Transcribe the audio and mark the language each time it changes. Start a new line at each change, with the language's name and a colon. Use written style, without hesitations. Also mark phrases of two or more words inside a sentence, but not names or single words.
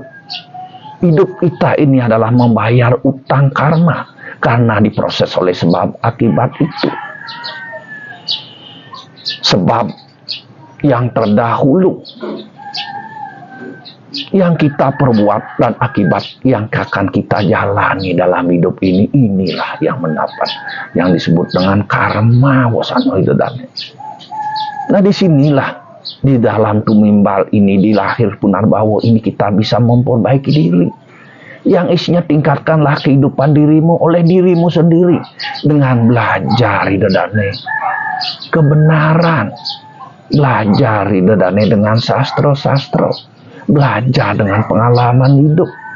Indonesian: Hidup kita ini adalah membayar utang karma karena diproses oleh sebab akibat itu. Sebab yang terdahulu yang kita perbuat dan akibat yang akan kita jalani dalam hidup ini, inilah yang mendapat yang disebut dengan karma wasano idadane. Nah, disinilah di dalam tumimbal ini, di lahir punarbawa ini, kita bisa memperbaiki diri. Yang isinya tingkatkanlah kehidupan dirimu oleh dirimu sendiri dengan belajar idadane kebenaran, belajar idadane dengan sastra-sastra, belajar dengan pengalaman hidup.